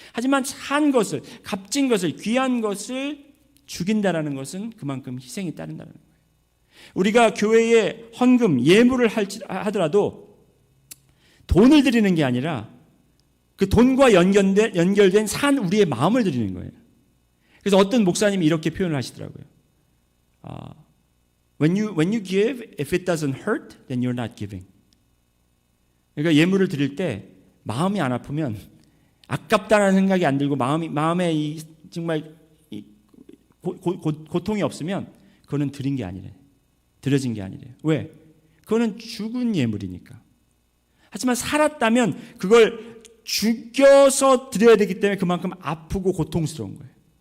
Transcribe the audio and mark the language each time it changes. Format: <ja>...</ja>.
<ko>하지만 산 것을, 값진 것을, 귀한 것을 죽인다라는 것은 그만큼 희생이 따른다는 거예요. 우리가 교회에 헌금, 예물을 하더라도 돈을 드리는 게 아니라 그 돈과 연결된 산 우리의 마음을 드리는 거예요. 그래서 어떤 목사님이 이렇게 표현을 하시더라고요.</ko> <en>When you give, if it doesn't hurt, then you're not giving.</en> <ko>그러니까 예물을 드릴 때 마음이 안 아프면 아깝다는 생각이 안 들고 마음에 정말 고통이 없으면 그거는 드린 게 아니래요. 드려진 게 아니래요. 왜? 그거는 죽은 예물이니까. 하지만 살았다면 그걸 죽여서 드려야 되기 때문에 그만큼 아프고 고통스러운 거예요.</ko>